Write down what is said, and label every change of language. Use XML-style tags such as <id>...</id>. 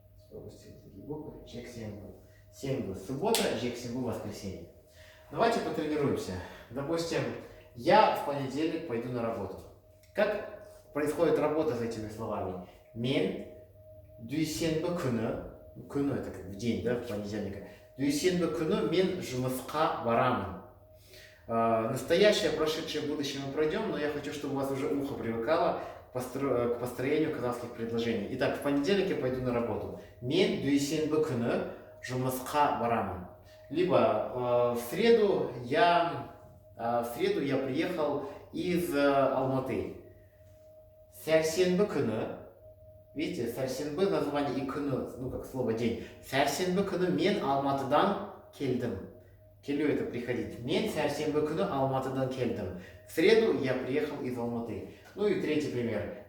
<ru>Пропустил такие буквы. Жексенбі. Сенбі, суббота. Жексенбі, воскресенье. Давайте потренируемся. Допустим, я в понедельник пойду на работу. Как происходит работа с этими словами?</ru> <kk>Мен дүйсенбі күні,</kk> <ru>күні это как в день, да, в понедельника.</ru> <kk>Дүйсенбі күні мен жұмысқа барамын.</kk> <ru>Настоящее, прошедшее, будущее мы пройдем, но я хочу, чтобы у вас уже ухо привыкало к построению казахских предложений. Итак, в понедельник я пойду на работу.</ru> <kk>Мен дүйсенбі күні жұмысқа барамын.</kk> <ru>Либо в среду я приехал из Алматы. Сәрсенбі күні, видите, сәрсенбі название и күні, ну как слово день.</ru> <kk>Сәрсенбі күні мен Алматыдан келдім. Келу</kk> <ru>это приходить.</ru> <kk>Мен сәрсенбі күні Алматыдан келдім.</kk> <ru>В среду я приехал из Алматы. Ну и третий пример.</ru>